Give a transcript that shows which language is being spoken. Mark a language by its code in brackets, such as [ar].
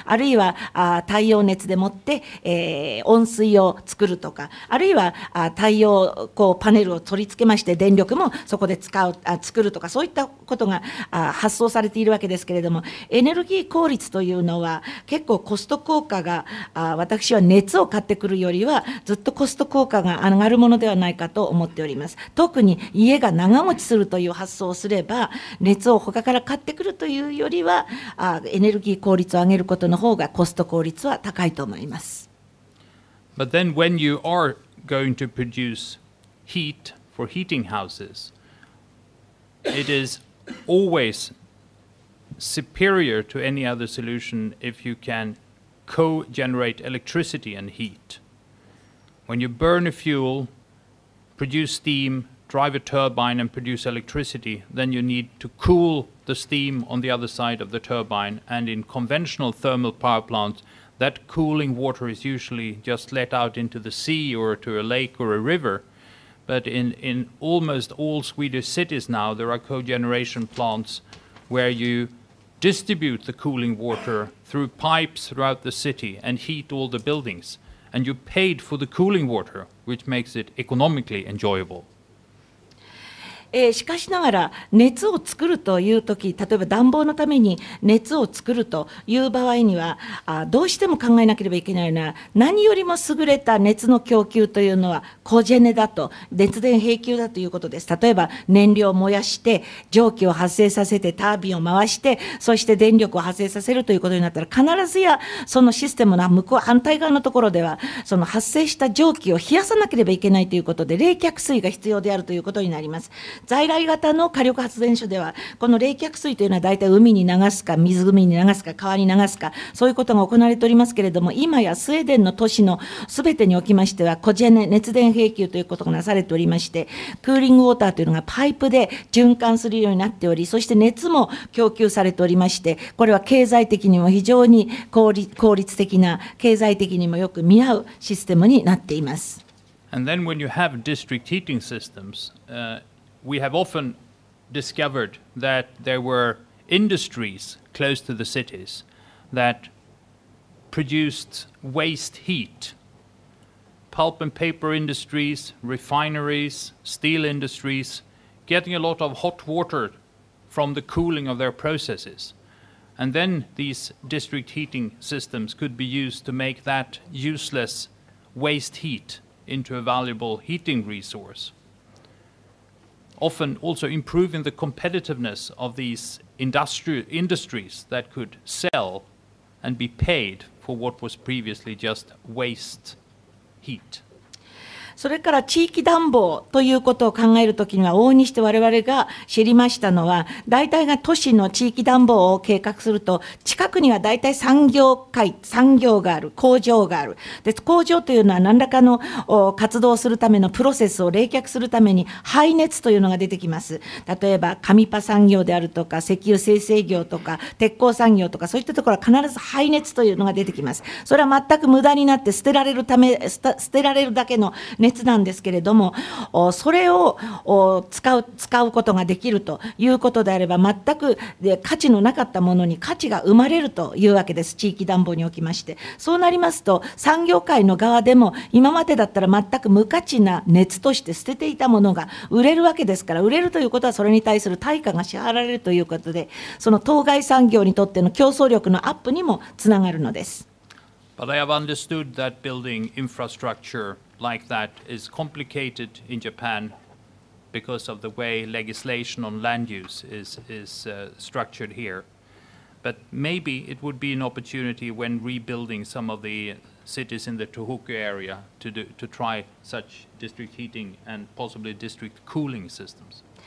[ja] あるいは太陽熱でもって温水を作るとか、あるいは太陽光パネルを取り付けまして電力もそこで作るとか、そういったことが発想されているわけですけれども、エネルギー効率というのは結構コスト効果が私は熱を買ってくるよりはずっとコスト効果が上がるものではないかと思っております。特に家が長持ちするという発想をすれば、熱を他から買ってくるというよりはエネルギー効率を上げることの方がコスト効率は高いと思います。 [en] But then when you are going to produce heat for heating houses, it is always superior to any other solution if you can co-generate electricity and heat. When you burn a fuel, produce steam, drive a turbine and produce electricity, then you need to cool the steam on the other side of the turbine, and in conventional thermal power plants, that cooling water is usually just let out into the sea or to a lake or a river. But in almost all Swedish cities now, there are cogeneration plants where you distribute the cooling water through pipes throughout the city and heat all the buildings. And you paid for the cooling water, which makes it economically enjoyable. [ja] しかしながら熱を作るというとき、例えば暖房のために熱を作るという場合にはどうしても考えなければいけないのは、何よりも優れた熱の供給というのはコジェネだと、熱電並給だということです。例えば燃料を燃やして蒸気を発生させてタービンを回して、そして電力を発生させるということになったら、必ずやそのシステムの向こう反対側のところではその発生した蒸気を冷やさなければいけないということで、冷却水が必要であるということになります。在来型の火力発電所ではこの冷却水というのは大体海に流すか湖に流すか川に流すか、そういうことが行われておりますけれども、今やスウェーデンの都市のすべてにおきましてはコジェネ熱電並給ということがなされておりまして、クーリングウォーターというのがパイプで循環するようになっており、そして熱も供給されておりまして、これは経済的にも非常に効率的な、経済的にもよく見合うシステムになっています。 [en] And then when you have district heating systems, we have often discovered that there were industries close to the cities that produced waste heat. Pulp and paper industries, refineries, steel industries, getting a lot of hot water from the cooling of their processes. And then these district heating systems could be used to make that useless waste heat into a valuable heating resource. often also improving the competitiveness of these industries that could sell and be paid for what was previously just waste heat. [ja] それから地域暖房ということを考えるときには、往々にして我々が知りましたのは、大体が都市の地域暖房を計画すると、近くには大体産業がある、工場がある。で、工場というのは何らかの活動するためのプロセスを冷却するために排熱というのが出てきます。例えば、紙パ産業であるとか、石油精製業とか、鉄鋼産業とか、そういったところは必ず排熱というのが出てきます。それは全く無駄になって捨てられるだけの熱なんですけれども、それを使うことができるということであれば、全く価値のなかったものに価値が生まれるというわけです、地域暖房におきまして。そうなりますと、産業界の側でも、今までだったら全く無価値な熱として捨てていたものが売れるわけですから、売れるということは、それに対する対価が支払われるということで、その当該産業にとっての競争力のアップにもつながるのです。 [en] But I have understood that building infrastructure like that is complicated in Japan because of the way legislation on land use is structured here. But maybe it would be an opportunity when rebuilding some of the cities in the Tohoku area to try such district heating and possibly district cooling systems.